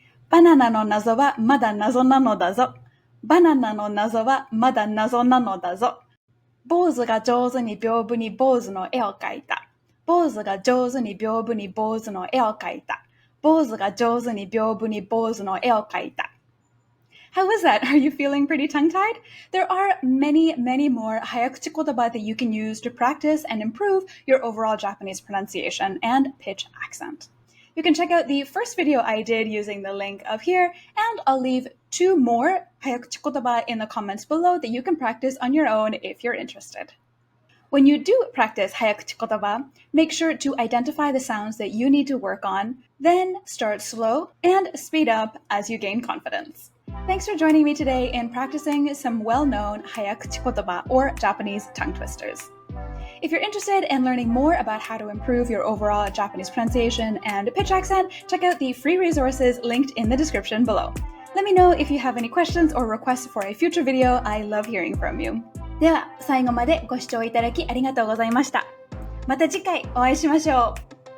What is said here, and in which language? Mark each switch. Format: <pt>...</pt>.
<ja>バナナの謎はまだ謎なのだぞ。バナナの謎はまだ謎なのだぞ。坊主が上手に屏風に坊主の絵を描いた。坊主が上手に屏風に坊主の絵を描いた。坊主が上手に屏風に坊主の絵を描いた。</ja> <en>How was that? Are you feeling pretty tongue-tied? There are many, many more Hayakuchi kotoba that you can use to practice and improve your overall Japanese pronunciation and pitch accent. You can check out the first video I did using the link up here, and I'll leave 2 more Hayakuchi kotoba in the comments below that you can practice on your own if you're interested. When you do practice Hayakuchi kotoba, make sure to identify the sounds that you need to work on, then start slow and speed up as you gain confidence. Thanks for joining me today in practicing some well-known Hayakuchi kotoba or Japanese tongue twisters. If you're interested in learning more about how to improve your overall Japanese pronunciation and pitch accent, check out the free resources linked in the description below. Let me know if you have any questions or requests for a future video. I love hearing from you.</en> <ja>では、最後までご視聴いただきありがとうございました。また次回お会いしましょう。</ja>